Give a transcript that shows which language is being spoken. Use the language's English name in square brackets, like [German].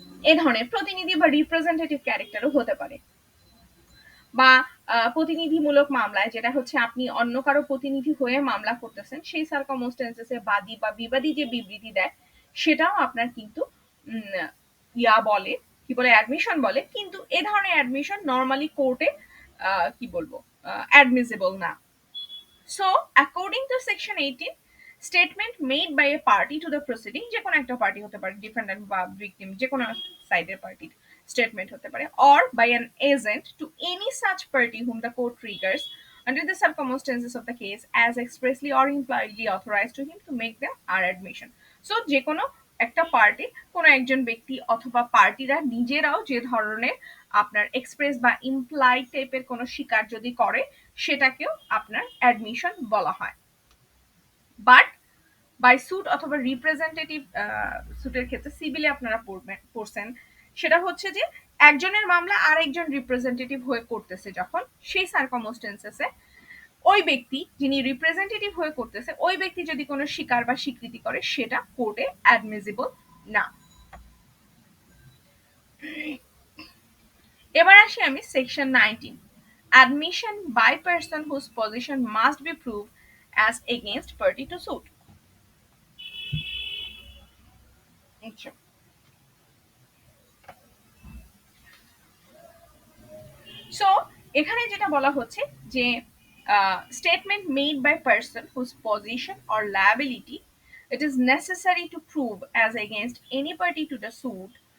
[Bangla] এ ধরনের প্রতিনিধি বা রিপ্রেজেন্টেটিভ ক্যারেক্টারও হতে পারে। বা প্রতিনিধিমূলক মামলায়, যেটা হচ্ছে আপনি অন্য কারো প্রতিনিধি হয়ে মামলা করতেছেন, সেই সার্কামস্টেন্সেসে বাদী বা বিবাদী যে বিবৃতি দেয় সেটাও আপনার কিন্তু ইয়া বলে, কি বলে, অ্যাডমিশন বলে। কিন্তু এ ধরনের অ্যাডমিশন নর্মালি কোর্টে কি বলবো অ্যাডমিসিবল না। [English] So, according to Section 18, statement made by a party to the proceeding, [Bangla] যে কোনো একটা পার্টি হতে পারে, [English] Defendant বা victim, যে কোনো সাইডের পার্টি স্টেটমেন্ট হতে পারে, or by an agent to any such party whom the court triggers under the circumstances of the case as expressly or impliedly authorized to him to make them are admission. [Bangla] So, যে কোনো একটা party, কোনো একজন ব্যক্তি অথবা পার্টিরা নিজেরাও যে ধরনের আপনার এক্সপ্রেস বা ইমপ্লাইড টাইপের কোনো স্বীকার যদি করে সেটাকেও আপনার অ্যাডমিশন বলা হয়। বাট বাই স্যুট অথবা রিপ্রেজেন্টেটিভ স্যুটের ক্ষেত্রে সিভিলে আপনারা পড়ছেন, সেটা হচ্ছে যে একজনের মামলা আরেকজন রিপ্রেজেন্টেটিভ হয়ে করতেছে, যখন সেই সার্কামস্টেন্সেসে ওই ব্যক্তি যিনি রিপ্রেজেন্টেটিভ হয়ে করতেছে ওই ব্যক্তি যদি কোনো স্বীকার বা স্বীকৃতি করে সেটা কোর্টে অ্যাডমিসিবল না। এবার আসি আমি [English] Section 19, admission by person whose position must be proved as against party to suit. [Bangla] আচ্ছা, সো এখানে যেটা বলা হচ্ছে যে [English] statement made by person whose position or liability it is necessary to prove as against any party to the suit